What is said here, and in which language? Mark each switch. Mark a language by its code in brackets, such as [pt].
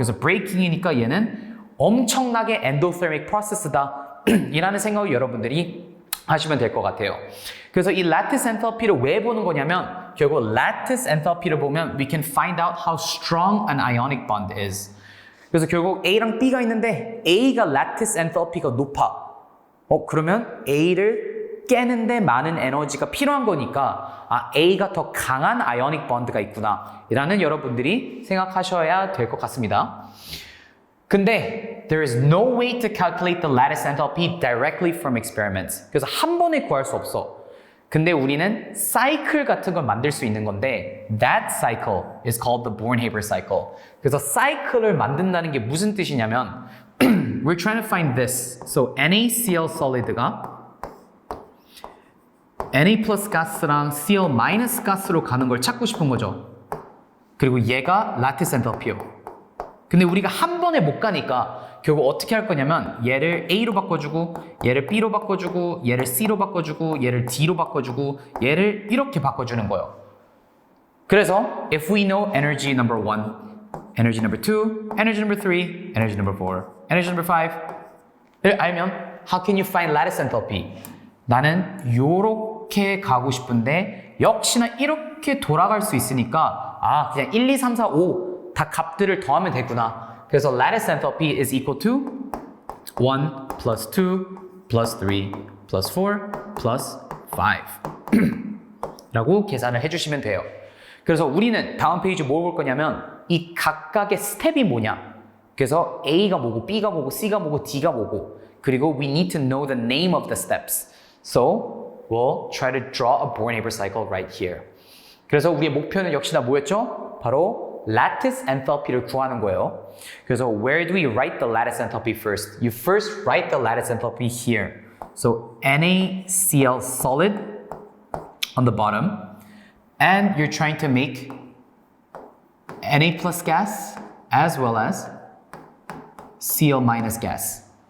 [ko] 그래서 breaking이니까 얘는 엄청나게 endothermic process다 이라는 생각을 여러분들이 하시면 될 것 같아요. 그래서 이 lattice enthalpy를 왜 보는 거냐면 결국 lattice enthalpy를 보면 [en] we can find out how strong an ionic bond is. [ko] 그래서 결국 A랑 B가 있는데 A가 lattice enthalpy가 높아. 그러면 A를 깨는데 많은 에너지가 필요한 거니까 A가 더 강한 ionic bond가 있구나 라는 여러분들이 생각하셔야 될 것 같습니다. [en] 근데 there is no way to calculate the lattice enthalpy directly from experiments. [ko] 그래서 한 번에 구할 수 없어. 근데 우리는 사이클 같은 걸 만들 수 있는 건데 [en] that cycle is called the Born-Haber cycle. [ko] 그래서 사이클을 만든다는 게 무슨 뜻이냐면 [en] we're trying to find this. [ko] So NaCl solid가 Na plus 가스랑 Cl minus 가스로 가는 걸 찾고 싶은 거죠. 그리고 얘가 lattice enthalpy요. 근데 우리가 한 번에 못 가니까 결국 어떻게 할 거냐면 얘를 A로 바꿔주고 얘를 B로 바꿔주고 얘를 C로 바꿔주고 얘를 D로 바꿔주고 얘를 이렇게 바꿔주는 거예요. [en] 그래서 if we know energy number 1, energy number 2, energy number 3, energy number 4, energy number 5를 알면 how can you find lattice enthalpy? [ko] 나는 요렇게 가고 싶은데 역시나 이렇게 돌아갈 수 있으니까 그냥 1, 2, 3, 4, 5 다 값들을 더하면 되구나. [en] 그래서 lattice enthalpy is equal to 1 plus 2 plus 3 plus 4 plus 5 [ko] 라고 계산을 해주시면 돼요. 그래서 우리는 다음 페이지 뭘 볼 거냐면 이 각각의 스텝이 뭐냐. 그래서 A가 뭐고 B가 뭐고 C가 뭐고 D가 뭐고 그리고 [en] we need to know the name of the steps. So we'll try to draw a Born-Haber cycle right here. [ko] 그래서 우리의 목표는 역시나 뭐였죠? 바로 lattice enthalpy를 구하는 거예요. [en] 그래서 where do we write the lattice enthalpy first? You first write the lattice enthalpy here. So NaCl solid on the bottom and you're trying to make Na plus gas as well as Cl minus gas.